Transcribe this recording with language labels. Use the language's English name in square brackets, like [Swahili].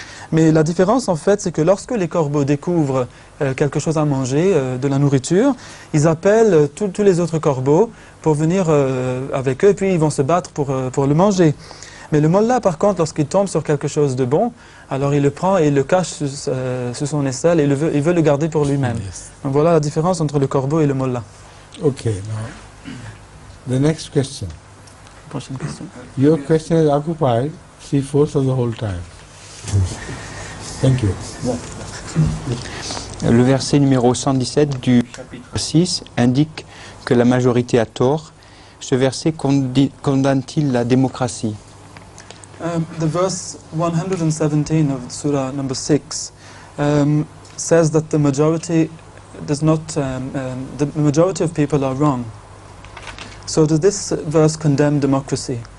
[French] Mais la différence en fait, c'est que lorsque les corbeaux découvrent quelque chose à manger, de la nourriture, ils appellent tous les autres corbeaux pour venir avec eux, et puis ils vont se battre pour le manger. Mais le mollah, par contre, lorsqu'il tombe sur quelque chose de bon, alors il le prend et il le cache sous son aisselle et il veut le garder pour lui-même. [English] Yes. [French] Donc voilà la différence entre le corbeau et le mollah. [English] Okay, now the next question. [French] Prochaine question. [English] Your question is occupied 3/4 of the whole time. Thank you. [French] Le verset numéro 117 du chapitre 6 indique que la majorité a tort. Ce verset condamne-t-il la démocratie? [English] The verse 117 of Surah number 6 says that the majority does not, the majority of people are wrong. So does this verse condemn democracy?